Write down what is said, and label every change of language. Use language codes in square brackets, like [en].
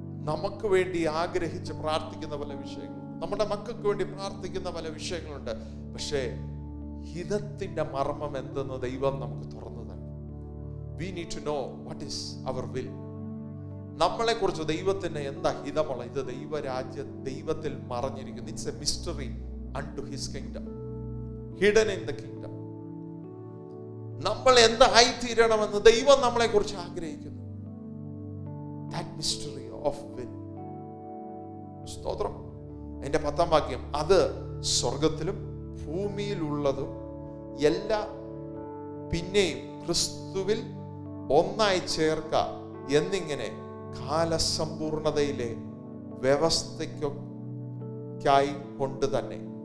[ml] നമുക്ക് വേണ്ടി ആഗ്രഹിച്ച് പ്രാർത്ഥിക്കുന്ന പല വിഷയങ്ങളുണ്ട്, നമ്മുടെ മക്കൾക്ക് വേണ്ടി പ്രാർത്ഥിക്കുന്ന പല വിഷയങ്ങളുണ്ട്. പക്ഷേ ഹിതത്തിന്റെ മർമ്മം എന്തെന്ന് ദൈവം നമുക്ക് തുറന്നു തരണം. [en] We need to know what is our will. [ml] നമ്മളെ കുറിച്ച് ദൈവത്തിന് എന്താ ഹിതമുള്ള, ഇത് ദൈവത്തിൽ മറഞ്ഞിരിക്കുന്നു. [en] It's a mystery unto his kingdom, hidden in the kingdom. [ml] നമ്മൾ എന്തായി തീരണമെന്ന് ദൈവം നമ്മളെ കുറിച്ച് ആഗ്രഹിക്കുന്നു. [en] That mystery of will. സ്തോത്രം. [ml] അതിന്റെ 10ാം വാക്യം, അത് സ്വർഗത്തിലും ഭൂമിയിലുള്ളതും എല്ലാ പിന്നെയും ക്രിസ്തുവിൽ ഒന്നായി ചേർക്ക എന്നിങ്ങനെ കാലസമ്പൂർണതയിലെ വ്യവസ്ഥയ്ക്കായി കൊണ്ട് തന്നെ.